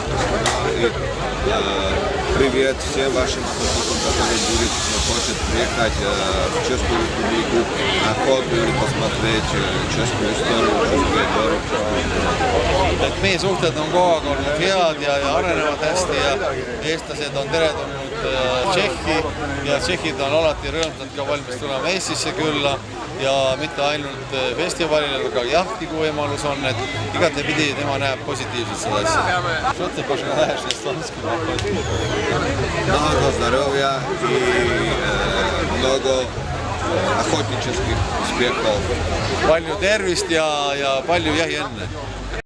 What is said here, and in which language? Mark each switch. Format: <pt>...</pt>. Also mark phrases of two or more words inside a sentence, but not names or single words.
<ru>Привет всем вашим охотникам, которые хотят приехать в Чешскую республику охоту или посмотреть чешскую историю, чешскую гору.</ru> <et>Et meie suhted on kogu aeg olnud head ja arenevad hästi ja eestlased on teretulnud Tšehhi ja tšehhid on alati rõõmsad ka valmis tulema Eestisse külla ja mitte ainult festivalil, aga jahti, kui võimalus on, et igatepidi tema näeb positiivselt seda asja.</et> <ru>Что ты пожелаешь эстонским охотникам? Много здоровья и много охотнических успехов.</ru> <et>Palju tervist ja palju jahiõnne!</et>